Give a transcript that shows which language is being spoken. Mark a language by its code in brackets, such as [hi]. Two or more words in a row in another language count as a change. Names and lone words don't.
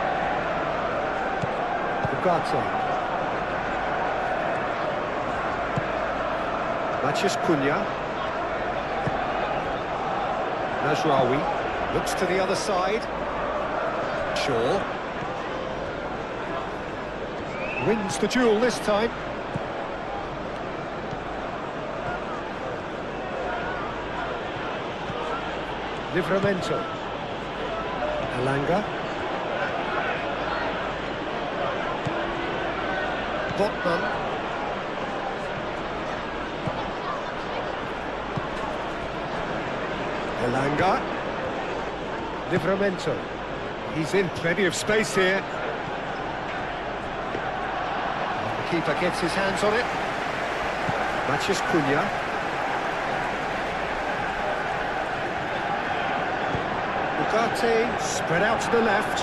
[en] Ugarte. Matheus Cunha. Mazraoui looks to the other side. Shaw wins the duel this time. Livramento. Elanga. Botman. Elanga. Livramento. He's in plenty of space here. The keeper gets his hands on it. Matheus Cunha. Ugarte spread out to the left.